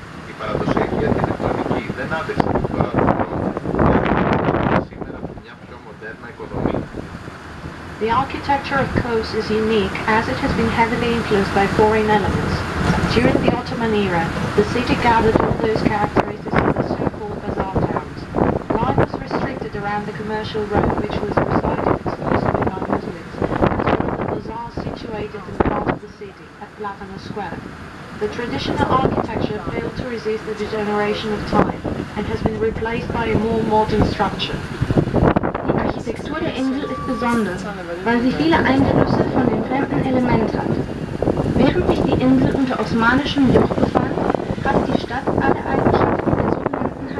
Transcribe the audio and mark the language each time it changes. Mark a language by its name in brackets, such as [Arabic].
[Greek] Η παραδοσιακή αρχιτεκτονική δεν άντεξε την φορά του χρόνου, και σήμερα από μια πιο μοντέρνα οικοδομή. [English] The architecture of Kos is unique as it has been heavily influenced by foreign elements. During the Ottoman era, the city gathered all those characteristics of the so-called bazaar towns. Life was restricted around the commercial road, which was resided exclusively by Muslims, as well as the bazaars situated in the heart of the city, at Platano Square. The traditional architecture failed to resist the degeneration of time and has been replaced by a more modern structure. [German] Die Architektur der Insel ist besonders, weil sie viele Einflüsse von den fremden Elementen hat. Während sich die Insel unter osmanischem Joch befand, hat die Stadt alle Eigenschaften der sogenannten